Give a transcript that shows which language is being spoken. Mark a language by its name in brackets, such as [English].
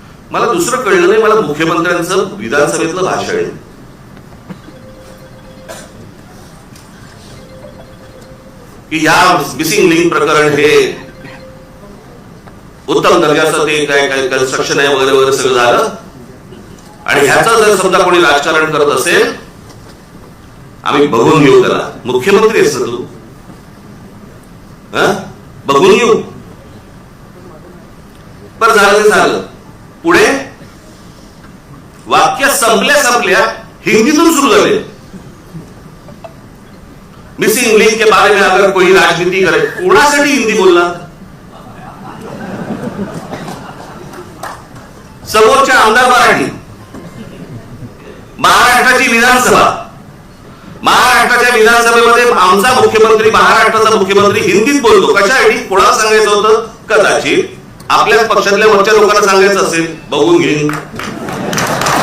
[Marathi] मला दुसरं कळलं नाही, मला मुख्यमंत्र्यांचं विधानसभेतलं भाषण की या मिसिंग लिंक प्रकरण हे उत्तम दर्जाचं ते काय कन्स्ट्रक्शन आहे वगैरे वगैरे सगळं झालं, आणि ह्याचं जर समजा कोणी राजकारण करत असेल आम्ही बघून घेऊ त्याला. मुख्यमंत्री असं तू बघून घेऊ. पण झालं ते झालं. पुढे वाक्य संपल्या हिंदीतून सुरू झाले. [Hindi] मिसिंग लिंक के बारे में अगर कोई राजनीति करे, [Marathi] कोणासाठी हिंदी बोलला? समोरच्या आमदार मराठी, महाराष्ट्राची विधानसभा, महाराष्ट्राच्या विधानसभेमध्ये आमचा मुख्यमंत्री, महाराष्ट्राचा मुख्यमंत्री हिंदीत बोलतो. कशासाठी? कोणाला सांगायचं होतं? कदाचित आपल्याच पक्षातल्या वरच्या लोकांना सांगायचं असेल, बघून घेईन.